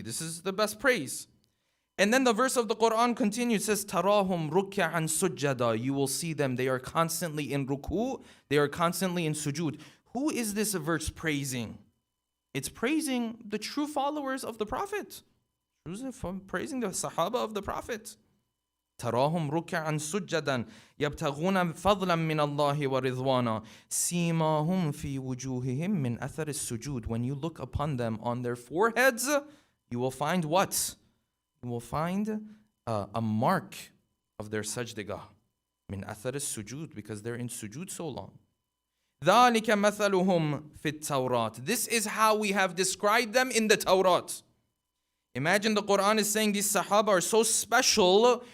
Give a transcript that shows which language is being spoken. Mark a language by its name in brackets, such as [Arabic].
[English] This is the best praise. And then the verse of the Quran continues, says, [Arabic] Tarahum ruk'an sujjada. [English] You will see them. They are constantly in ruku. They are constantly in sujood. Who is this verse praising? It's praising the true followers of the Prophet. Praising the Sahaba of the Prophet. [Arabic] تراهم ركعا سجدا يبتغون فضلا من الله ورضوانا سيماهم في وجوههم من أثر السجود. [English] When you look upon them on their foreheads, you will find what? You will find a mark of their sajdigah. [Arabic] Min athar as-sujud, [English] because they're in sujud so long. [Arabic] ذَلِكَ مَثَلُهُمْ فِي التَّوْرَاتِ. [English] This is how we have described them in the Tawrat. Imagine the Quran is saying these Sahaba are so special.